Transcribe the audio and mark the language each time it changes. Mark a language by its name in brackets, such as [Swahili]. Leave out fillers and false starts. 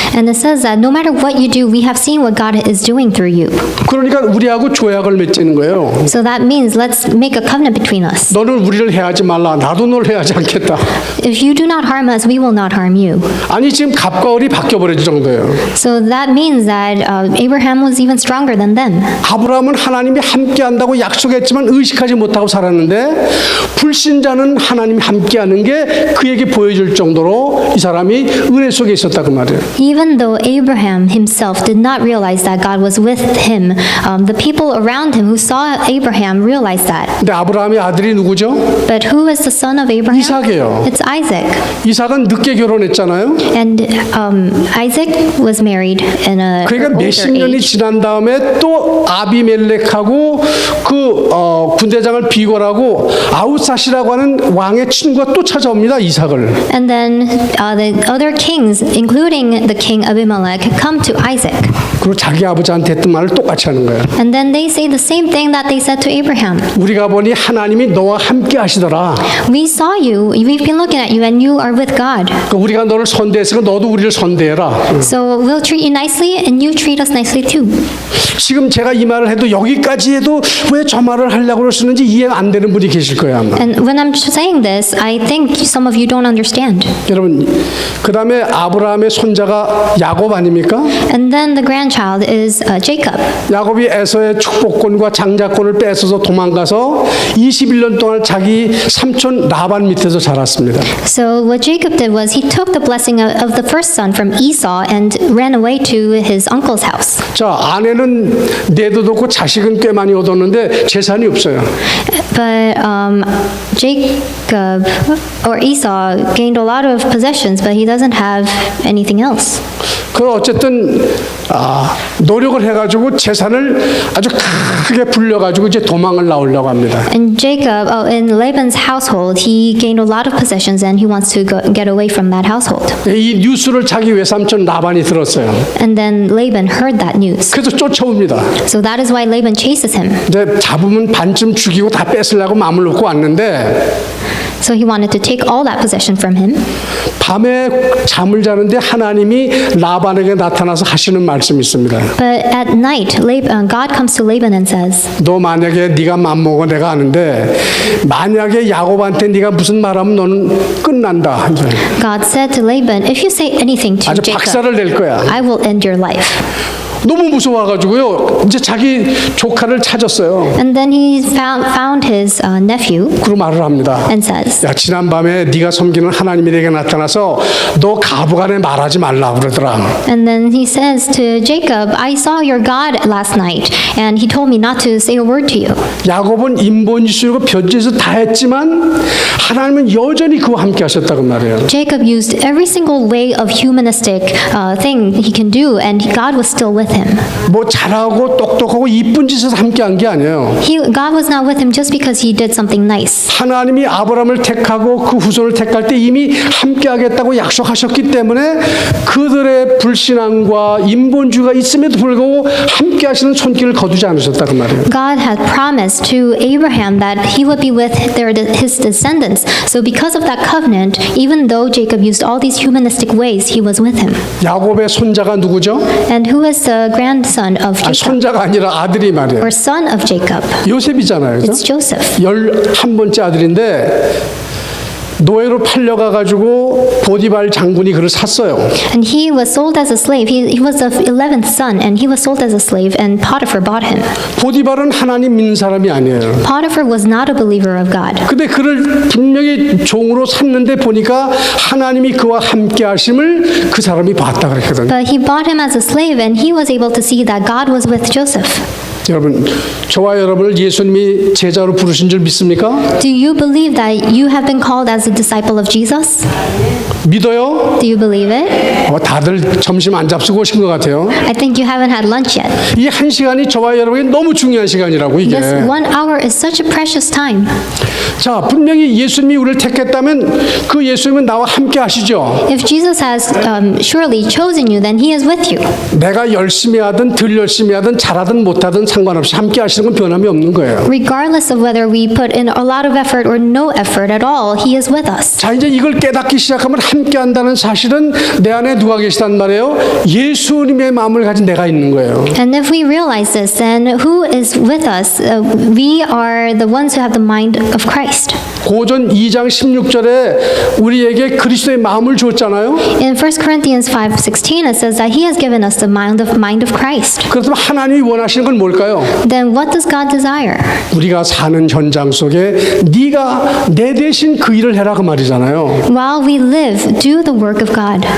[English] and it says that no matter what you do, we have seen what God is doing through you. [Korean] 그러니까 우리하고 조약을 맺는 거예요. [English] So that means let's make a covenant between us. [Korean] 너는 우리를 해하지 말라. 나도 널 해하지 않겠다. [English] If you do not harm us, we will not harm you. [Korean] 아니 지금 갑과 을이 바뀌어버릴 정도예요. [English] So that means that Abraham was even stronger than them. [Korean] 아브라함은 하나님이 함께한다고 약속했지만 의식하지 못하고 살았는데 불신자는 하나님이 함께하는 게 그에게 보여줄 정도로 이 사람이 은혜 속에 있었다 그 말이에요. [English] Even though Abraham himself did not realize that God was with him, the people around him who saw Abraham realized that. [Korean] 근데 아브라함의 아들이 누구죠? [English] But who is the son of Abraham? [Korean] 이삭이에요. [English] It's Isaac. [Korean] 이삭은 늦게 결혼했잖아요. [English] And Isaac was married in a [Korean] 그러니까 [English] older [Korean] 몇십 년이 [English] age. [Korean] 지난 다음에 또 아비멜렉하고 그 군대장을 비gol하고 아웃사시라고 하는 왕의 친구가 또 찾아옵니다. 이삭을. [English] And then the other kings, including the king Abimelech, come to Isaac. [Korean] 그리고 자기 아버지한테 했던 말을 똑같이 하는 거예요. [English] And then they say the same thing that they said to Abraham. [Korean] 우리가 보니 하나님이 너와 함께 하시더라. [English] We saw you, we've been looking at you, and you are with God. [Korean] 우리가 너를 선대했으니까 너도 우리를 선대해라. [English] So we'll treat you nicely, and you treat us nicely too. [Korean] 지금 제가 이 말을 해도 여기까지 해도 왜 저 말을 하려고 그러시는지 이해 안 되는 분이 계실 거예요 아마. [English] And when I'm saying this, I think some of you don't understand. [Korean] 여러분 그 다음에 아브라함의 손자가 야곱 아닙니까? [English] And then the grandchild grandchild is Jacob. [Korean] 야곱이 에서의 축복권과 장자권을 뺏어서 도망가서 21년 동안 자기 삼촌 라반 밑에서 자랐습니다. [English] So what Jacob did was he took the blessing of the first son from Esau and ran away to his uncle's house. [Korean] 자, 아내는 내도 없고 자식은 꽤 많이 얻었는데 재산이 없어요. [English] But Jacob or Esau gained a lot of possessions, but he doesn't have anything else. [Korean] 그 어쨌든 노력을 해가지고 재산을 아주 크게 불려가지고 이제 도망을 나오려고 합니다. [English] And Jacob, in Laban's household, he gained a lot of possessions and he wants to get away from that household. [Korean] 이 뉴스를 자기 외삼촌 라반이 들었어요. [English] And then Laban heard that news. [Korean] 그래서 쫓아옵니다. [English] So that is why Laban chases him. [Korean] 이제 잡으면 반쯤 죽이고 다 뺏으려고 마음을 놓고 왔는데 [English] So he wanted to take all that possession from him. [Korean] 밤에 잠을 자는데 하나님이 라반에게 나타나서 하시는 말씀이 있습니다. [English] But at night, God comes to Laban and says, [Korean] 너 만약에 네가 맘먹어 내가 아는데 만약에 야곱한테 네가 무슨 말하면 너는 끝난다. [English] God said to Laban, if you say anything to [Korean] 아주 [English] Jacob, [Korean] 박살을 낼 거야. [English] I will end your life. [Korean] 너무 무서워가지고요. 이제 자기 조카를 찾았어요. [English] And then he found his nephew [Korean] 그리고 말을 합니다. [English] and says, [Korean] 야, 지난밤에 네가 섬기는 하나님이 내게 나타나서 너 가부간에 말하지 말라 그러더라. [English] and then he says to Jacob, I saw your God last night, and he told me not to say a word to you. [Korean] 야곱은 인본지수이고 변제에서 다 했지만 하나님은 여전히 그와 함께 하셨다고 말해요. [English] Jacob used every single way of humanistic thing he can do, and God was still with him. [Korean] 뭐 잘하고 똑똑하고 이쁜 짓에서 함께 한 게 아니에요. [English] God was not with him just because he did something nice. [Korean] 하나님이 아브라함을 택하고 그 후손을 택할 때 이미 함께 하겠다고 약속하셨기 때문에 그들의 불신앙과 인본주의가 있음에도 불구하고 함께 하시는 손길을 거두지 않으셨다고 말이에요. [English] God had promised to Abraham that he would be with his descendants. So because of that covenant, even though Jacob used all these humanistic ways, he was with him. [Korean] 야곱의 손자가 누구죠? [English] And who is the grandson of 아, Jacob? [Korean] 손자가 아니라 아들이 말이에요. [English] Or son of Jacob? [Korean] 요셉이잖아요. 그죠? [English] It's Joseph. [Korean] 11번째 아들인데 노예로 팔려가가지고 보디발 장군이 그를 샀어요. [English] And he was sold as a slave. He was the 11th son, and he was sold as a slave, and Potiphar bought him. [Korean] 보디발은 하나님 믿는 사람이 아니에요. [English] Potiphar was not a believer of God. [Korean] 근데 그를 분명히 종으로 샀는데 보니까 하나님이 그와 함께 하심을 그 사람이 봤다 그랬거든요. [English] But he bought him as a slave, and he was able to see that God was with Joseph. [Korean] 여러분, 저와 여러분을 예수님이 제자로 부르신 줄 믿습니까? [English] Do you believe that you have been called as a disciple of Jesus? [Korean] 믿어요? [English] Do you believe it? [Korean] 다들 점심 안 잡수고 오신 것 같아요. [English] I think you haven't had lunch yet. [Korean] 이 한 시간이 저와 여러분에게 너무 중요한 시간이라고 이게. [English] This 1 hour is such a precious time. [Korean] 자, 분명히 예수님이 우리를 택했다면 그 예수님은 나와 함께 하시죠. [English] If Jesus has surely chosen you, then he is with you. [Korean] 내가 열심히 하든 덜 열심히 하든 잘하든 못하든 상관없이 함께 하시는 건 변함이 없는 거예요. [English] Regardless of whether we put in a lot of effort or no effort at all, he is with us. [Korean] 자, 이제 이걸 깨닫기 시작하면 함께 한다는 사실은 내 안에 누가 계시단 말이에요? 예수님의 마음을 가진 내가 있는 거예요. [English] And if we realize this, then who is with us? We are the ones who have the mind of Christ. [Korean] 고전 2장 16절에 우리에게 그리스도의 마음을 줬잖아요. [English] In 1 Corinthians 5:16, it says that he has given us the mind of Christ. [Korean] 그렇다면 하나님이 원하시는 건 뭘까요? [English] Then what does God desire? [Korean] 우리가 사는 현장 속에 네가 내 대신 그 일을 해라 그 말이잖아요. [English] While we live, do the work of God.